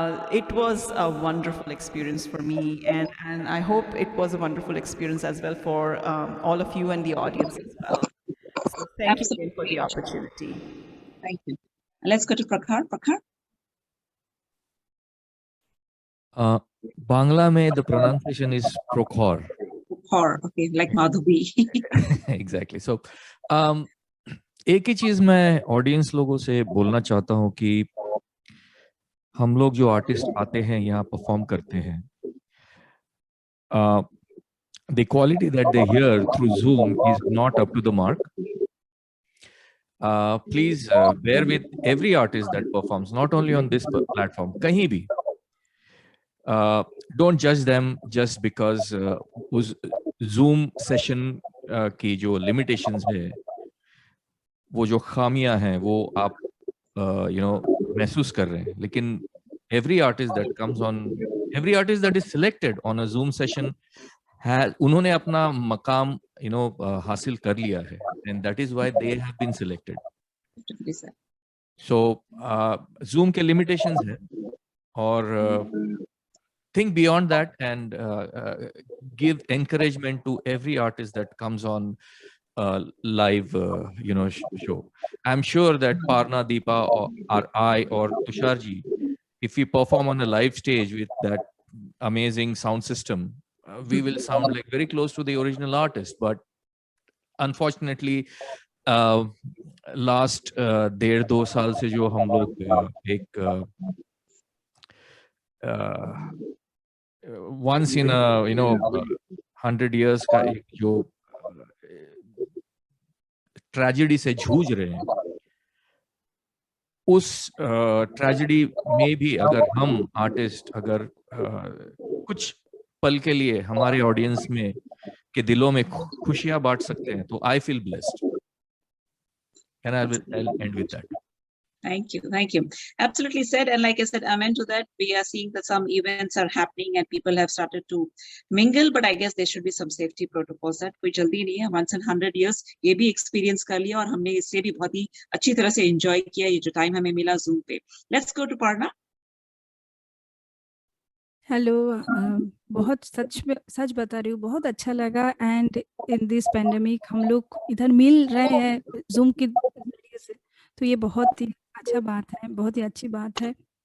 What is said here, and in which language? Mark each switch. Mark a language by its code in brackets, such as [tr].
[en] It was a wonderful experience for me, and I hope it was a wonderful experience as well for all of you and the audience as well. So thank you again for the opportunity. Thank you. Let's go to Prakhar. Prakhar. [hi] Bangla mein [en] the pronunciation is Prokhor. Prokhor, okay, like Madhubi. Exactly. [hi] So, एक ही चीज मैं audience लोगों से बोलना चाहता हूँ कि हम लोग जो आर्टिस्ट आते हैं यहाँ परफॉर्म करते हैं, [en] the quality that they hear through Zoom is not up to the mark. Please bear with every artist that performs, not only on this platform, [hi] kahin bhi. [en] Don't judge them just because [hi] उस Zoom session की जो limitations है, वो जो खामियां हैं, वो आप महसूस कर रहे हैं. [en] लेकिन every artist that comes on, every artist that is selected on a Zoom session, [hi] उन्होंने अपना मकाम हासिल कर लिया है, [en] and that is why they have been selected. So Zoom के limitations है, और think beyond that and give encouragement to every artist that comes on live show. I'm sure that Parna, Deepa, or I, or Tusharji, if we perform on a live stage with that amazing sound system, we will sound like very close to the original artist. But unfortunately, [hi] last 1.5-2 साल से जो हम लोग एक [en] once in a 100 years [hi] का एक जो tragedy से जूझ रहे हैं, उस ट्रेजेडी में भी अगर हम आर्टिस्ट अगर कुछ पल के लिए हमारे ऑडियंस में के दिलों में खुशियां बांट सकते हैं, तो [en] I feel blessed. And I'll end with that. Thank you. Thank you. Absolutely said. And like I said, amen to that. We are seeing that some events are happening and people have started to mingle, but I guess there should be some safety protocols. [hi] That कोई जल्दी नहीं है. [en] Once in 100 years [hi] ये भी experience कर लिया, और हमने इसे भी बहुत ही अच्छी तरह से enjoy किया, ये जो time हमें मिला Zoom पे. [en] Let's go to Parna. [hi] Hello, बहुत सच बता रही हूँ, बहुत अच्छा लगा. [en] and in this pandemic [hi] हम लोग इधर मिल रहे हैं Zoom के जरिए से, तो ये बहुत ही अच्छा बात है, बहुत ही अच्छी बात है.